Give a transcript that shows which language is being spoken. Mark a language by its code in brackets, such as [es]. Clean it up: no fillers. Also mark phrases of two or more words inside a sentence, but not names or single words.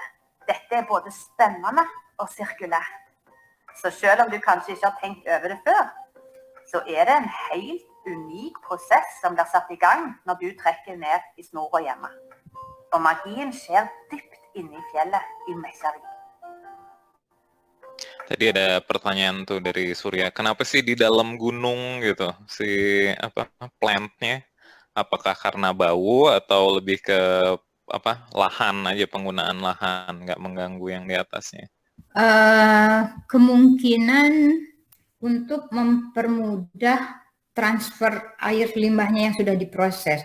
[no] Dette er både spennende og sirkulært. Så selv om du kanskje ikke har tenkt over det før, så er det en helt unik prosess som blir satt i gang når du trekker ned i snora hjemme. Og magien skjer dypt inne i fjellet i Mekkjarvik. [id] Tadi ada pertanyaan tuh dari Surya, kenapa sih di dalam gunung gitu si plant-nya? Apakah karena bau atau lebih ke lahan aja, penggunaan lahan, nggak mengganggu yang di atasnya? Kemungkinan untuk mempermudah transfer air limbahnya yang sudah diproses.